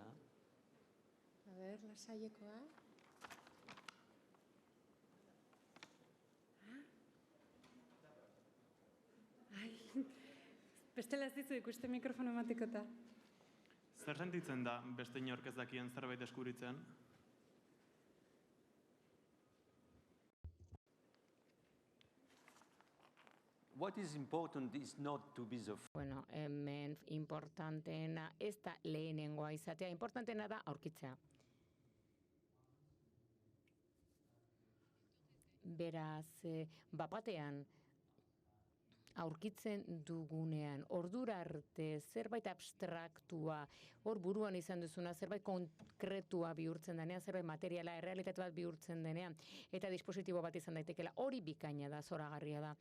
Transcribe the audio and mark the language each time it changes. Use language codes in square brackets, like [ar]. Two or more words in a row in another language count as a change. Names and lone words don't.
[es] A ver, Lasaiekoa. [eu] Ai, bestela ez dizu ikuste mikrofono ematekota. Zer sentitzen da beste inork ez dakien zerbait deskubritzen? [en] What is important is not to be the [eu] Hemen importanteena ez da lehenengoa izatea, importanteena da aurkitzea. Beraz, bapatean aurkitzen dugunean, ordura arte zerbait abstraktua, hor buruan izan duzuna, zerbait konkretua bihurtzen denean, zerbait materiala, errealitate bat bihurtzen denean, eta dispositibo bat izan daitekela, hori bikaina da, zoragarria da.